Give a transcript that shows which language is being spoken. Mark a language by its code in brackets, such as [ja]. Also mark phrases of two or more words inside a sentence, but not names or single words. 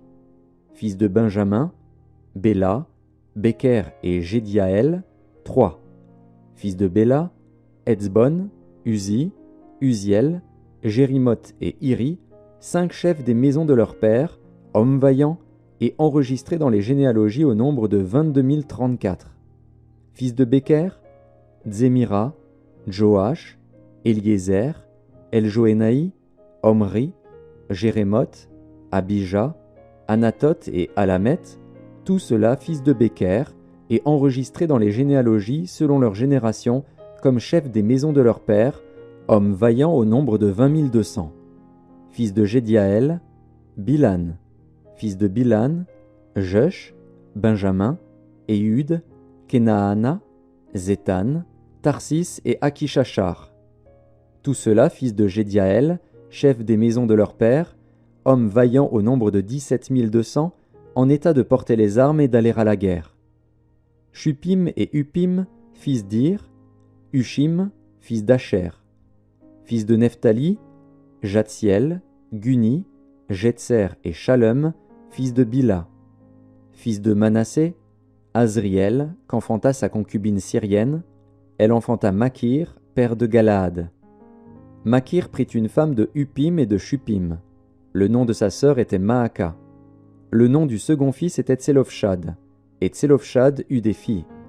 [fr] Fils de Benjamin, Béla, Béker et Jédiaël, 3. Fils de Béla, Etzbon, Uzi, Uziel, Jérimoth et Iri, 5 chefs des maisons de leurs pères, hommes vaillants, et enregistrés dans les généalogies au nombre de 22 034. Fils de Béker, Zémira, Joash, Eliezer, Eljoénaï, Omri, Jérémoth, Abijah, Anathoth et Alamet, tout cela fils de Béker, et enregistrés dans les généalogies selon leur génération, comme chefs des maisons de leurs pères, hommes vaillants au nombre de 20 200. Fils de Jédiaël, Bilan. Fils de Bilan, Jeush, Benjamin, Éhud, Kenaana, Zétan, Tarsis et Akishachar. Tout cela fils de Jédiaël, chefs des maisons de leurs pères, hommes vaillants au nombre de 17 200, en état de porter les armes et d'aller à la guerre. Shupim et Upim, fils d'Ir, Ushim, fils d'Asher. Fils de Nephtali, Jatsiel, Guni, Jetser et Shalom, fils de Bila. Fils de Manassé, Azriel, qu'enfanta sa concubine syrienne, elle enfanta Makir, père de Galaad. Makir prit une femme de Upim et de Shupim. Le nom de sa sœur était Maaka. Le nom du second fils était Tselofshad, et Tselofshad eut des filles.